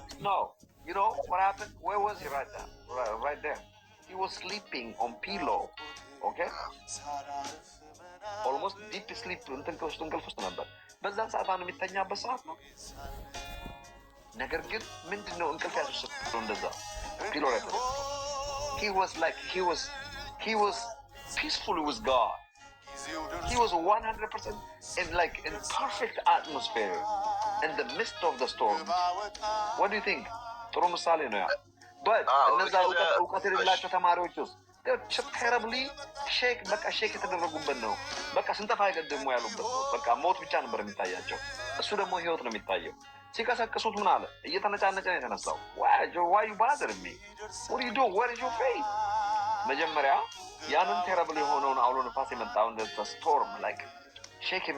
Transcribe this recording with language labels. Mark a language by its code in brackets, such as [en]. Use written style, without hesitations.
[en] No, you know what happened? Where was he right there? He was sleeping on pillow, okay? Almost deep sleep, [am] እንቅልፍ ውስጥ ነበር። በዛን ሰዓት አሁን የሚተኛበት ሰዓት ነው። ነገር ግን ምንድነው እንቅልፍ ያስወሰደው እንደዛ ፒሎ ላይ [en] he was peaceful with God. He was 100% in perfect atmosphere in the midst of the storm. What do you think? [am] ጥሩ ምሳሌ ነው ያ። but እነዛ እውቀት የሌላቸው ተማሪዎች ውስጥ terribly ሼክ የተደረጉበት ነው። በቃ ስንጠፋ አይገድሙ ያሉበት ነው። በቃ ሞት ብቻ ነበር የሚታያቸው። እሱ ደግሞ ህይወት ነው የሚታየው። ሲቀሰቅሱት ምን አለ? እየተነጫነጨ ነው የተነሳው። [en] why you bother me? what do you do? where is your faith? [am] መጀመሪያ ያንን terrible የሆነውን አውሎ ነፋስ የመጣውን [en] the storm like [am] ሼክ